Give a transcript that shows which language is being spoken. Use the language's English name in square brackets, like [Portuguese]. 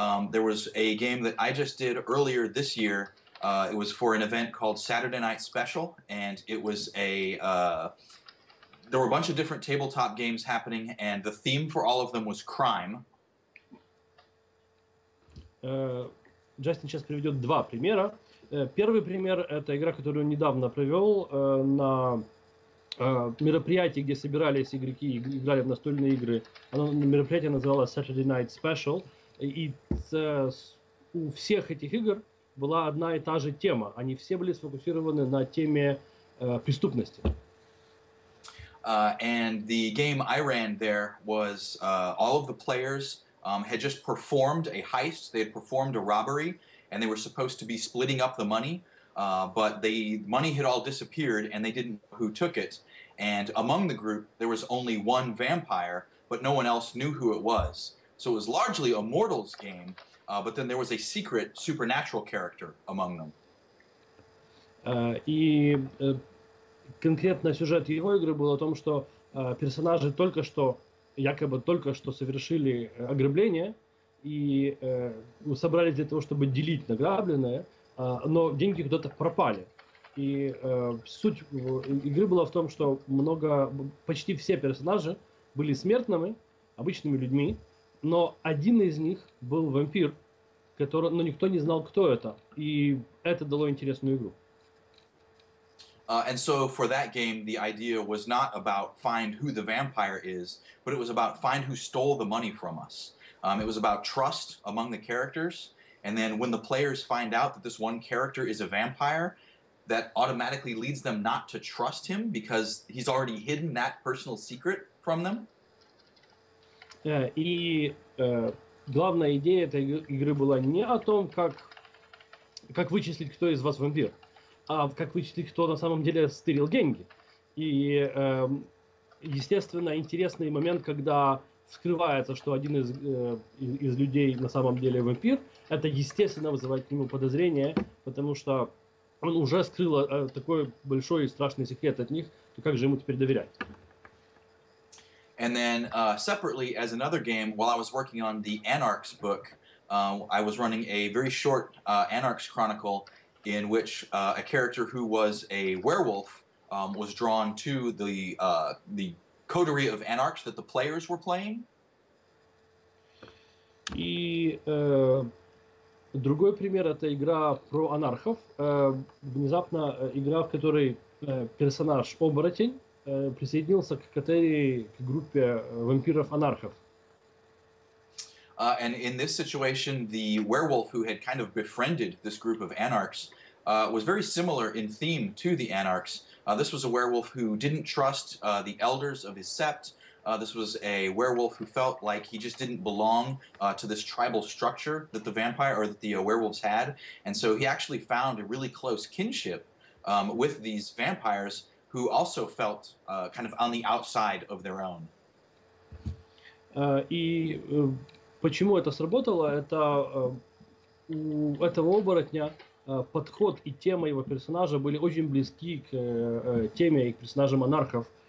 [English] There was a game that I just did earlier this year. It was for an event called Saturday Night Special, and it was there were a bunch of different tabletop games happening, and the theme for all of them was crime. [Russian] Джастин сейчас приведет два примера. Первый пример – это игра, которую он недавно провел на мероприятии, где собирались игроки и играли в настольные игры. Мероприятие называлось Saturday Night Special. И у всех этих игр была одна и та же тема. Они все были сфокусированы на теме преступности. [English] And the game I ran there was all of the players had just performed a heist. They had performed a robbery, and they were supposed to be splitting up the money. But the money had all disappeared, and they didn't know who took it. And among the group, there was only one vampire, but no one else knew who it was. So it was largely a mortals game, but then there was a secret supernatural character among them. [Russian] И конкретно сюжет его игры был о том, что персонажи якобы только что совершили ограбление и собрались для того, чтобы делить награбленное, но деньги куда-то пропали. И суть игры была в том, что почти все персонажи были смертными, обычными людьми, но один из них был вампир, но никто не знал, кто это. И это дало интересную игру. [English] And so for that game, the idea was not about find who the vampire is, but it was about find who stole the money from us. It was about trust among the characters. And then when the players find out that this one character is a vampire, that automatically leads them not to trust him because he's already hidden that personal secret from them. [Russian] И главная идея этой игры была не о том, как вычислить, кто из вас вампир, а как вычислить, кто на самом деле стырил деньги. И, естественно, интересный момент, когда вскрывается, что один из людей на самом деле вампир, это, естественно, вызывает к нему подозрения, потому что он уже скрыл такой большой и страшный секрет от них, то как же ему теперь доверять? [English] And then separately, as another game, while I was working on the Anarchs book, I was running a very short Anarchs chronicle in which a character who was a werewolf was drawn to the coterie of Anarchs that the players were playing. [Russian] И другой пример — это игра про анархов. Внезапно игра, в которой персонаж-оборотень присоединился к группе вампиров-анархов. [English] And in this situation, the werewolf who had kind of befriended this group of anarchs was very similar in theme to the anarchs. This was a werewolf who didn't trust the elders of his sept. This was a werewolf who felt like he just didn't belong to this tribal structure that the vampire or that the werewolves had. And so he actually found a really close kinship with these vampires who also felt kind of on the outside of their own. [Russian] И почему это сработало? Это у этого оборотня подход и тема его персонажа были очень близки к теме и к персонажам монархов.